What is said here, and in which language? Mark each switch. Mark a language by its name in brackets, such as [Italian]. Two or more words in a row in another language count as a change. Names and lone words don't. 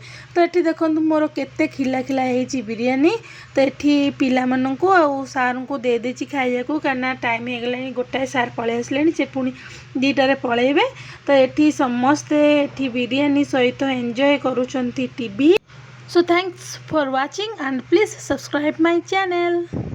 [Odia] ତ ଏଠି ଦେଖନ୍ତୁ ମୋର କେତେ ଖିଲା ଖିଲା ହେଇଛି ବିରିୟାନୀ। ତ ଏଠି ପିଲାମାନଙ୍କୁ ଆଉ ସାର୍ଙ୍କୁ ଦେଇଦେଇଛି ଖାଇବାକୁ, କାହିଁକିନା ଟାଇମ୍ ହେଇଗଲାଣି, ଗୋଟାଏ ସାର୍ ପଳେଇ ଆସିଲେଣି, ସେ ପୁଣି 2ଟାରେ ପଳେଇବେ। ତ ଏଠି ସମସ୍ତେ ଏଠି ବିରିୟାନୀ ସହିତ ଏନ୍ଜୟ କରୁଛନ୍ତି ଟିଭି। [English] So thanks for watching and please subscribe my channel.